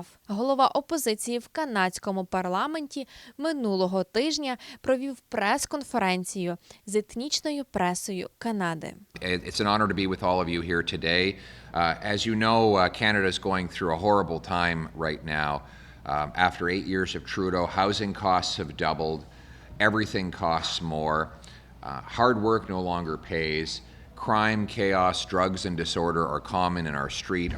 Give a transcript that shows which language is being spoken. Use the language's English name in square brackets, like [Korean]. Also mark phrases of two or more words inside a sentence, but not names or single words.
[Ukrainian] Голова опозиції в канадському парламенті минулого тижня провів прес-конференцію з етнічною пресою Канади. [English] It's an honor to be with all of you here today. As you know, Canada is going through a horrible time right now. After 8 years of Trudeau, housing costs have doubled. Everything costs more. Hard work no longer pays. Crime, chaos, drugs, and disorder are common in our street.